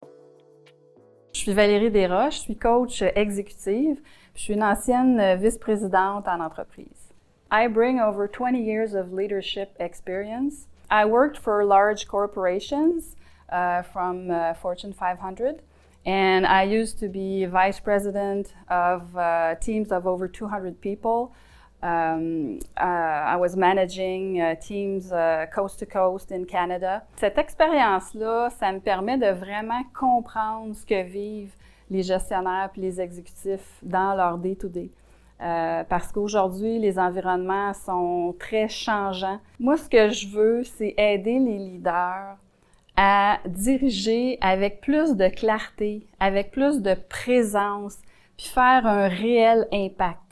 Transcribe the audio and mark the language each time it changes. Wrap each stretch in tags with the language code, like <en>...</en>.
<fr>Je suis Valérie Desroches, je suis coach exécutive, je suis une ancienne vice-présidente en entreprise.</fr> <en>I bring over 20 years of leadership experience. I worked for large corporations from Fortune 500, and I used to be vice president of teams of over 200 people. I was managing teams coast to coast in Canada.</en> <fr>Cette expérience-là, ça me permet de vraiment comprendre ce que vivent les gestionnaires et les exécutifs dans leur day-to-day. Parce qu'aujourd'hui, les environnements sont très changeants. Moi, ce que je veux, c'est aider les leaders à diriger avec plus de clarté, avec plus de présence, puis faire un réel impact.</fr>